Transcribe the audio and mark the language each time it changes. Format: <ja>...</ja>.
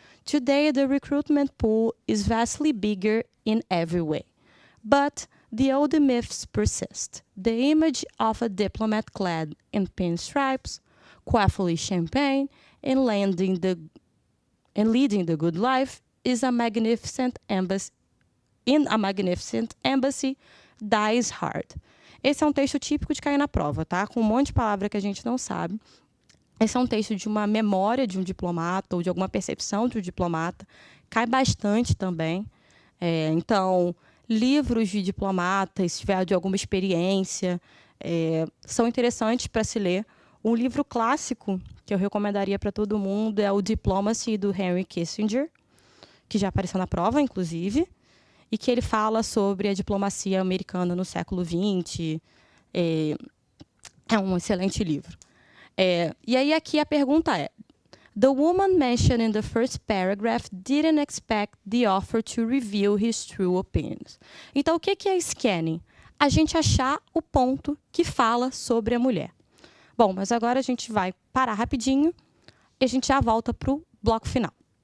<en>Today, the recruitment pool is vastly bigger in every way, but the old myths persist. The image of a diplomat clad in pinstripes, quaffing champagne, and leading the good life is a magnificent embassy. In a magnificent embassy, dies hard.</en> <pt>Esse é um texto típico de cair na prova, tá? Com um monte de palavra que a gente não sabe. Esse é um texto de uma memória de um diplomata ou de alguma percepção de um diplomata. Cai bastante também. Então, livros de diplomatas, se tiver de alguma experiência, são interessantes para se ler. Um livro clássico que eu recomendaria para todo mundo é o Diplomacy, do Henry Kissinger, que já apareceu na prova, inclusive, e que ele fala sobre a diplomacia americana no século XX. É um excelente livro. E aí aqui a pergunta é:</pt> <en>the woman mentioned in the first paragraph didn't expect the offer to reveal his true opinions.</en> <pt>Então, o que é scanning? A gente achar o ponto que fala sobre a mulher. Bom, mas agora a gente vai parar rapidinho e a gente já volta para o bloco final.</pt>